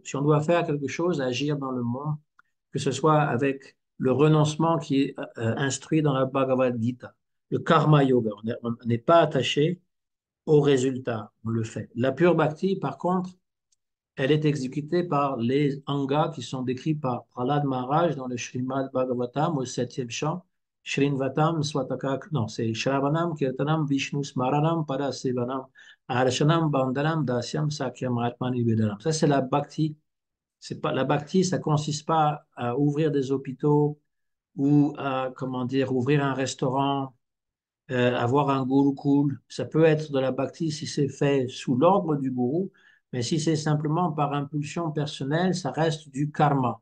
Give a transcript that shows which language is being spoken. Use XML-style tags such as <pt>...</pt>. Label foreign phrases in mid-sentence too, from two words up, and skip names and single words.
<fr>Si on doit faire quelque chose, agir dans le monde, que ce soit avec le renoncement qui est instruit dans la Bhagavad Gita, le karma yoga, on n'est pas attaché au résultat, on le fait. La pure bhakti, par contre, elle est exécutée par les angas qui sont décrits par Prahlad Maharaj dans le Srimad Bhagavatam au septième chant.</fr> <sa>श्रृण्वतम् स्वतक,</sa> <fr>non, c'est</fr> <sa>श्रवणम् कीर्तनम् विष्णु स्मरणम् परसेवनम् अर्शनम् बन्धनम् दास्यम् सख्यम् आत्मनि वेदनम्.</sa> <fr>Ça, c'est la bhakti. C'est pas, la bhakti, ça consiste pas à ouvrir des hôpitaux ou à, comment dire, ouvrir un restaurant, avoir un gourou cool. Ça peut être de la bhakti si c'est fait sous l'ordre du gourou, mais si c'est simplement par impulsion personnelle, ça reste du karma.</fr>